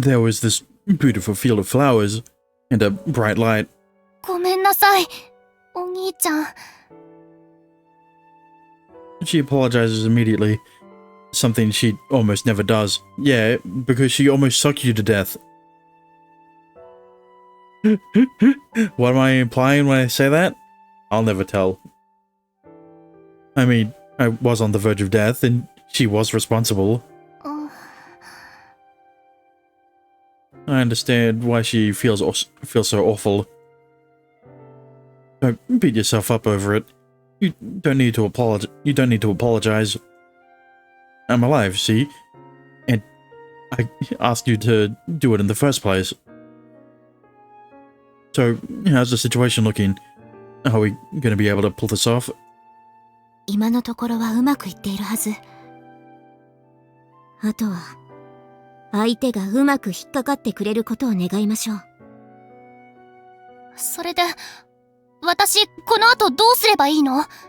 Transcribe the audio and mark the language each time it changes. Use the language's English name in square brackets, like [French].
[English] There was this beautiful field of flowers and a bright light. [Japanese] ごめんなさい、お兄ちゃん。 [English] She apologizes immediately. Something she almost never does. Yeah, because she almost sucked you to death. What am I implying when I say that? I'll never tell. I mean, I was on the verge of death and she was responsible. I understand why she feels so awful. Don't beat yourself up over it. You don't need to apologize. I'm alive, see? And I asked you to do it in the first place. So, how's the situation looking? Are we gonna be able to pull this off? [Japanese] 今のところはうまくいっているはず。あとは相手がうまく引っかかってくれることを願いましょう。それで私この後どうすればいいの？